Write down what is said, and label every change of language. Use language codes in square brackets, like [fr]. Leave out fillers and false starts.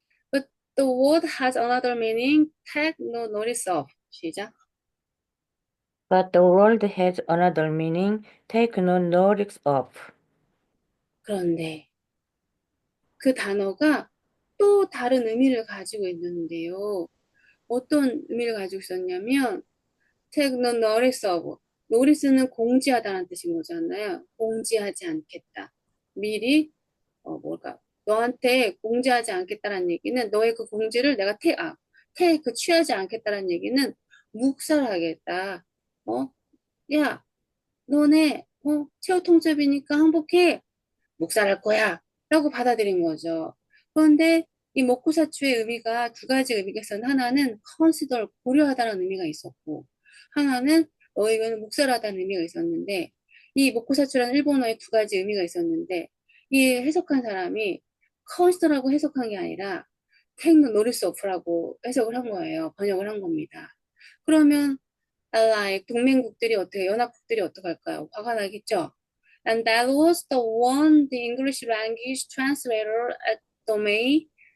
[en] But the word has another meaning. Take no notice of. [ko] 시작. [en] But the word has another meaning. Take no notice of. [ko] 그런데 그 단어가 또 다른 의미를 가지고 있는데요. 어떤 의미를 가지고 있었냐면 [en] take no notice of. [ko] notice는 공지하다는 뜻인 거잖아요. 공지하지 않겠다. 미리 너한테 공지하지 않겠다는 얘기는 너의 그 공지를 내가 취하지 않겠다는 얘기는 묵살하겠다. 야, 너네 최후 통첩이니까 항복해. 묵살할 거야. 라고 받아들인 거죠. 그런데 이 목구사추의 의미가 두 가지 의미가 있었는데 하나는 consider, 고려하다는 의미가 있었고 하나는 이거는 묵살하다는 의미가 있었는데 이 목구사추라는 일본어의 두 가지 의미가 있었는데 이 해석한 사람이 consider라고 해석한 게 아니라 [en] take no notice of [ko] 라고 해석을 한 거예요. 번역을 한 겁니다. 그러면 allied 연합국들이 어떻게 할까요? 화가 나겠죠? [en] And that was the one the English language translator at Domain.